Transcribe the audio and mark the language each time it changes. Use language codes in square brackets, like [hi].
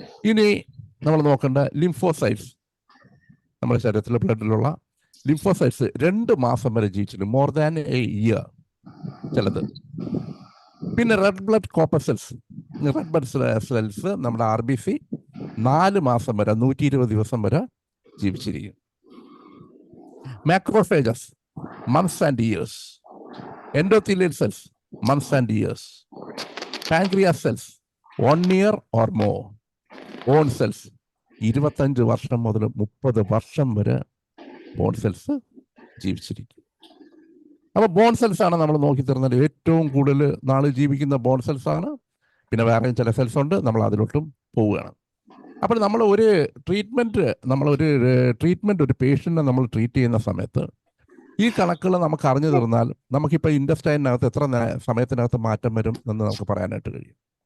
[ml] ഇനി നമ്മൾ നോക്കേണ്ട ലിംഫോസൈറ്റ്സ്, നമ്മുടെ ശരീരത്തിലെ ബ്ലഡിലുള്ള ലിംഫോസൈറ്റ്സ് 2 മാസം വരെ ജീവിച്ചിട്ടുണ്ട്, [en] more than a year [ml] ചിലത്. പിന്നെ red blood corpuscles, red blood cells നമ്മുടെ RBC 4 മാസം വരെ 120 ദിവസം വരെ ജീവിച്ചിരിക്കും. [en] Macrophages months and years. Endothelial cells months and years. Pancreas cells 1 year or more. [ml] Bone cells 25 വർഷം മുതൽ 30 വർഷം വരെ ബോൺ സെൽസ് ജീവിച്ചിരിക്കും. അപ്പോൾ ബോൺ സെൽസ് ആണ് നമ്മൾ നോക്കി തരുന്നത് ഏറ്റവും കൂടുതൽ നാൾ ജീവിക്കുന്ന ബോൺ സെൽസ് ആണ്. പിന്നെ വേറെയും ചില സെൽസ് ഉണ്ട്, നമ്മൾ അതിലോട്ടും പോവുകയാണ്. അപ്പോൾ നമ്മൾ ഒരു ട്രീറ്റ്മെൻറ്റ് ഒരു പേഷ്യൻറ്റിനെ നമ്മൾ ട്രീറ്റ് ചെയ്യുന്ന സമയത്ത് ഈ കണക്കുകൾ നമുക്ക് അറിഞ്ഞു തന്നാൽ നമുക്കിപ്പോൾ ഇൻഡസ്റ്റൈനകത്ത് എത്ര സമയത്തിനകത്ത് മാറ്റം വരും എന്ന് നമുക്ക് പറയാനായിട്ട് കഴിയും.